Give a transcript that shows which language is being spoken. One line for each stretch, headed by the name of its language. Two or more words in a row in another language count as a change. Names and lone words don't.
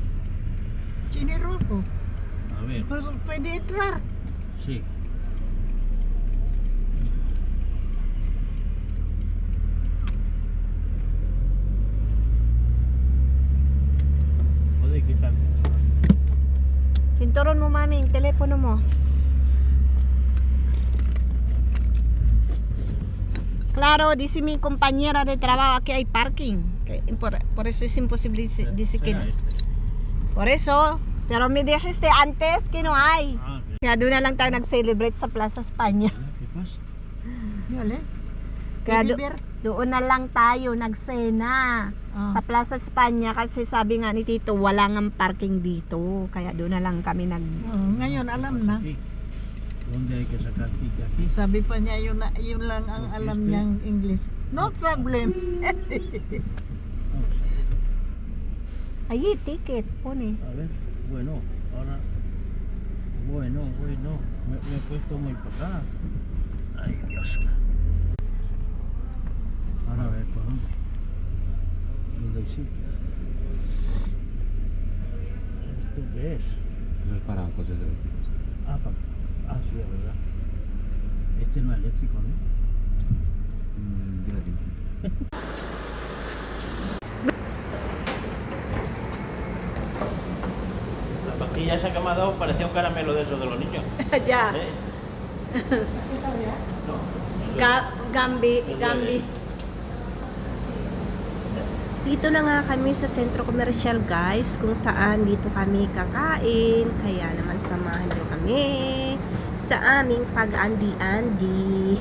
Spanish: Chiniruko. A ver. Pues, pwede entrar. Sí. Puede quitar.
Filipino: Sinturon mo, maming, telepono mo.
Spanish: Claro, dice mi compañera de trabajo que hay parking. Por eso es imposible, dice que Será no. este. Por eso, pero me dijiste antes que no hay. Ah,
Filipino: Kaya doon na lang tayo nag-celebrate sa Plaza España.
Spanish: ¿qué pasa? Yole.
Filipino: Kaya
English: Teddy bear.
Filipino: doon na lang tayo nagsena sa Plaza España kasi sabi nga ni Tito wala ngang parking dito. Kaya doon na lang kami nag... Ngayon alam na.
Spanish: Aquí. ¿Dónde hay que sacar ticket? Aquí.
Filipino: Sabi pa niya yun lang ang alam niyang English.
English: No problem.
Spanish: Vamos Ay, ticket. Pone. a ver. Bueno, ahora. Bueno. Me he puesto muy para acá. Ay, Dios. Ahora a ver, ¿por dónde? ¿Dónde hay sitio? ¿Esto qué es? Eso es para coches eléctricos. Sí, es verdad. Este no es eléctrico, ¿no? Tiene tiempo. La pastilla esa que me ha dado parecía un caramelo de esos de los niños. Ya. ¿Eh? Gambi.
Filipino: Dito na nga kami sa sentro komersyal, guys, kung saan dito kami kakain. Kaya naman samahan niyo kami sa aming pag-andi-andi.